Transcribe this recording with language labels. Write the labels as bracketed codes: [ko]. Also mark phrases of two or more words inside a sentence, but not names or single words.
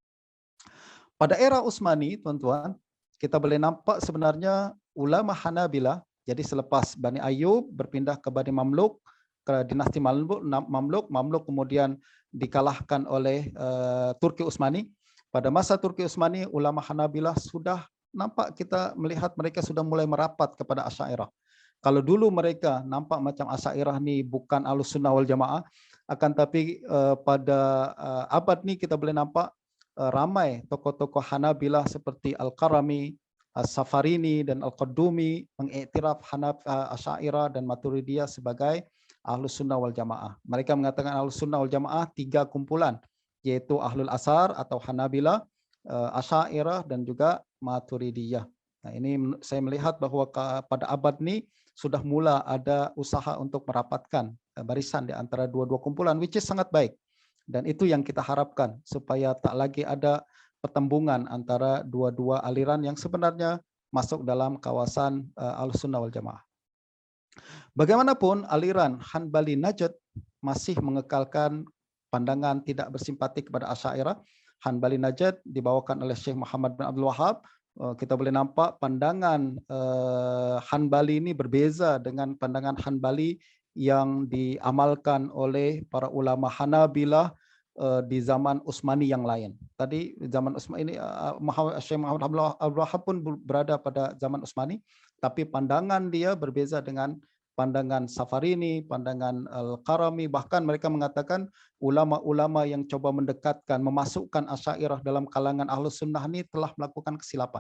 [ms] Pada era Utsmani, tuan-tuan, kita boleh nampak sebenarnya ulama Hanabilah, jadi selepas Bani Ayyub berpindah ke Bani Mamluk, ke dinasti Mamluk kemudian dikalahkan oleh Turki Utsmani. Pada masa Turki Utsmani, ulama Hanabilah sudah nampak, kita melihat mereka sudah mulai merapat kepada Asy'ariyah. Kalau dulu mereka nampak macam Asy'ariyah ni bukan Ahlussunnah wal Jamaah, akan tapi pada abad ni kita boleh nampak ramai tokoh-tokoh Hanabilah seperti Al-Qarami, As-Safarini dan Al-Qaddumi mengiktiraf Asy'ariyah dan Maturidiyah sebagai Ahlussunnah wal Jamaah. Mereka mengatakan Ahlussunnah wal Jamaah 3 kumpulan, yaitu Ahlul Asar atau Hanabilah, Asy'ariyah dan juga Maturidiyah. Nah, ini saya melihat bahwa pada abad ini sudah mula ada usaha untuk merapatkan barisan di antara dua-dua kumpulan, [en] which is [ms] sangat baik. Dan itu yang kita harapkan, supaya tak lagi ada pertembungan antara dua-dua aliran yang sebenarnya masuk dalam kawasan Ahlussunnah wal Jamaah. Bagaimanapun, aliran Hanbali Najd masih mengekalkan pandangan tidak bersimpati kepada Asy'ariyah. Hanbali Najd dibawakan oleh Syekh Muhammad bin Abdul Wahhab. Kita boleh nampak pandangan Hanbali ini berbeza dengan pandangan Hanbali yang diamalkan oleh para ulama Hanabilah di zaman Utsmani yang lain. Tadi zaman Utsmani ini Syekh Muhammad bin Abdul Wahhab pun berada pada zaman Utsmani, tapi pandangan dia berbeza dengan pandangan Safarini, pandangan Al-Qarami, bahkan mereka mengatakan ulama-ulama yang coba mendekatkan, memasukkan Asy'ariyah dalam kalangan Ahlus Sunnah ini telah melakukan kesilapan.